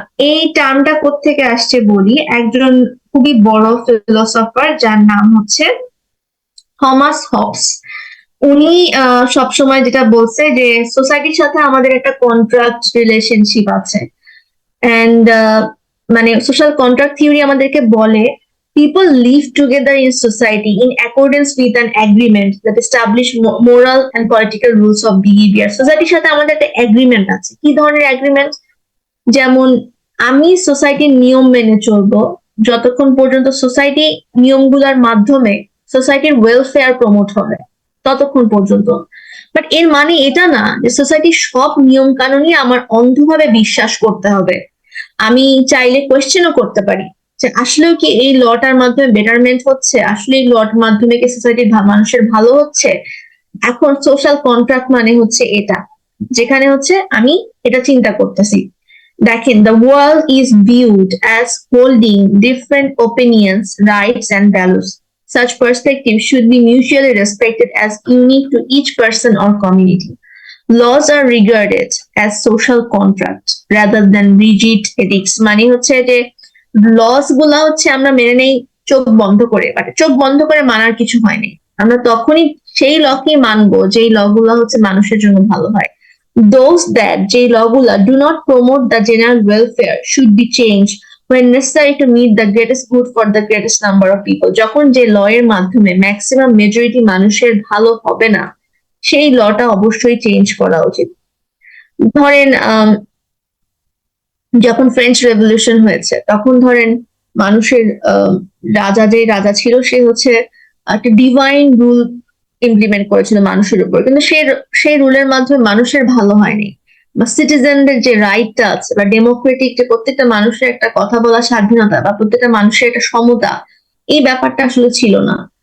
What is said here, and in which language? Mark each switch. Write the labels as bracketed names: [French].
[Bangla] এই টার্মটা কোত্থেকে আসছে বলি, একজন খুবই বড় ফিলোসফার যার নাম হচ্ছে থমাস হবস, উনি সবসময় যেটা বলছে যে সোসাইটির সাথে আমাদের একটা কন্ট্রাক্ট রিলেশনশিপ আছে। এন্ড মানে সোশ্যাল কন্ট্রাক্ট থিওরি আমাদেরকে বলে [English] people live together in society in accordance with an agreement that establish moral and political rules of behavior. [Bangla] সোসাইটির সাথে আমাদের একটা এগ্রিমেন্ট আছে। কি ধরনের এগ্রিমেন্ট? যেমন আমি সোসাইটির নিয়ম মেনে চলবো যতক্ষণ পর্যন্ত সোসাইটি নিয়মগুলোর মাধ্যমে সোসাইটির ওয়েলফেয়ার প্রমোট হবে ততক্ষণ পর্যন্ত। বাট এর মানে এটা না যে সোসাইটির সব নিয়ম কানুনই আমার অন্ধভাবে বিশ্বাস করতে হবে। আমি চাইলে কোয়েশ্চেনও করতে পারি যে আসলেও কি এই লটার মাধ্যমে বেটারমেন্ট হচ্ছে, আসলে এই লটার মাধ্যমে কি সোসাইটির মানুষের ভালো হচ্ছে। এখন সোশ্যাল কন্ট্রাক্ট মানে হচ্ছে এটা, যেখানে হচ্ছে আমি এটা চিন্তা করতেছি। দেখেন, [English] the world is viewed as holding different opinions, rights and values. Such perspectives should be mutually respected as unique to each person or community. Laws are regarded as social contract rather than rigid ethics. [Bangla] মানে হচ্ছে যে loss গুলা হচ্ছে আমরা মেনে নেই চোখ বন্ধ করে, বাট চোখ বন্ধ করে মানার কিছু হয়নি। আমরা তখনই সেই লকেই মানবো যেই ল গুলা হচ্ছে মানুষের জন্য ভালো হয়। [English] Those that [Bangla] যে [English] lawগুলা do not promote the general welfare should be changed when necessary to meet the greatest good for the greatest number of people. [Bangla] যখন যে ল এর মাধ্যমে ম্যাক্সিমাম মেজরিটি মানুষের ভালো হবে না, সেই লটা অবশ্যই চেঞ্জ করা উচিত। ধরেন যখন ফ্রেঞ্চ রেভলিউশন হয়েছে তখন ধরেন মানুষের যে রাজা ছিল সে হচ্ছে একটা ডিভাইন রুল ইমপ্লিমেন্ট করেছিল মানুষের উপর, কিন্তু সেই রুলের মাধ্যমে মানুষের ভালো হয়নি, বা সিটিজেনদের যে রাইটটা আছে বা ডেমোক্রেটিক যে প্রত্যেকটা মানুষের একটা কথা বলার স্বাধীনতা বা প্রত্যেকটা মানুষের একটা সমতা, এই ব্যাপারটা আসলে ছিল না।